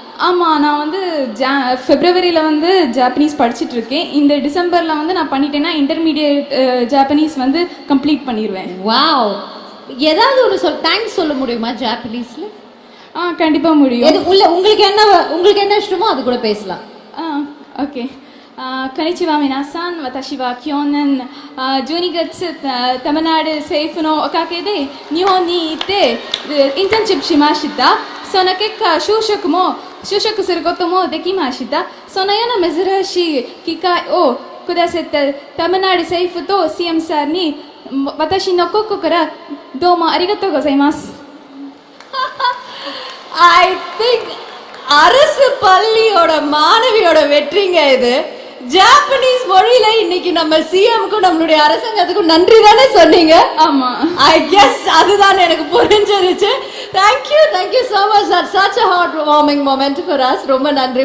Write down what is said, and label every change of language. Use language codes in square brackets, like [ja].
[ta] ஆமாம், நான் வந்து ஃபெப்ரவரியில் வந்து ஜாப்பனீஸ் படிச்சுட்ருக்கேன். இந்த டிசம்பரில் வந்து நான் பண்ணிட்டேன்னா இன்டர்மீடியட் ஜாப்பனீஸ் வந்து கம்ப்ளீட் பண்ணிடுவேன். வாவ். ஏதாவது ஒரு தேங்க்ஸ் சொல்ல முடியுமா ஜாப்பனீஸ்ல? கண்டிப்பாக முடியும். உங்களுக்கு என்ன இஷ்டமோ அது கூட பேசலாம். ஓகே. [ja] こんにちは皆さん。私は去年12月タマナール政府のおかげで日本に行ってインターンシップしました。その結果就職することもできました。そのような珍しい機会をくださったタマナール政府と CM さんに私の心からどうもありがとうございます。 [en] I think [ta] அரசு பள்ளியோட மாணவியோட வெற்றிங்க இது. ஜாப்பனீஸ் மொழியில இன்னைக்கு நம்ம சிஎம்க்கும் நம்மளுடைய அரசாங்கத்துக்கும் நன்றி தானே சொன்னீங்க? ஆமா, [en] I guess [ta] அதுதான் எனக்கு புரிஞ்சிருச்சு. [en] Thank you so much. That's such a heart warming moment for us. [ta] ரொம்ப நன்றிமா.